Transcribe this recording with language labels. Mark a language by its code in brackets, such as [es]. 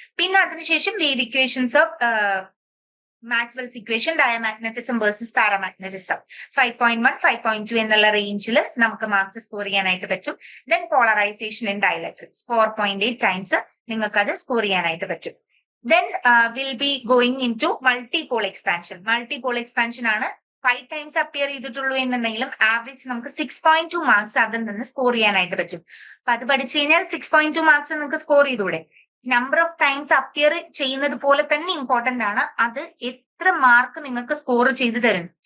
[ml] പിന്നെ അതിനുശേഷം wave equations of Maxwell's equation, ഡയമagnetism versus paramagnetism 5.1 5.2 എന്നുള്ള റേഞ്ചിൽ നമുക്ക് മാർക്സ് സ്കോർ ചെയ്യാനായിട്ട് പറ്റും. Then polarisation in dielectrics 4.8 times നിങ്ങൾക്ക് അത് സ്കോർ ചെയ്യാനായിട്ട് പറ്റും. [en] Then we'll be going into multipole expansion. [ml] Multipole expansion ആണ് 5 times അപ്പിയർ ചെയ്തിട്ടുള്ളൂ എന്നുണ്ടെങ്കിലും ആവറേജ് നമുക്ക് 6.2 മാർക്സ് അതിൽ നിന്ന് സ്കോർ ചെയ്യാനായിട്ട് പറ്റും. അപ്പൊ അത് പഠിച്ചു കഴിഞ്ഞാൽ 6.2 മാർക്സ് നിങ്ങൾക്ക് സ്കോർ ചെയ്തൂടെ. നമ്പർ ഓഫ് ടൈംസ് അപ്പിയർ ചെയ്യുന്നത് പോലെ തന്നെ ഇമ്പോർട്ടന്റ് ആണ് അത് എത്ര മാർക്ക് നിങ്ങൾക്ക് സ്കോർ ചെയ്ത് തരുന്നു.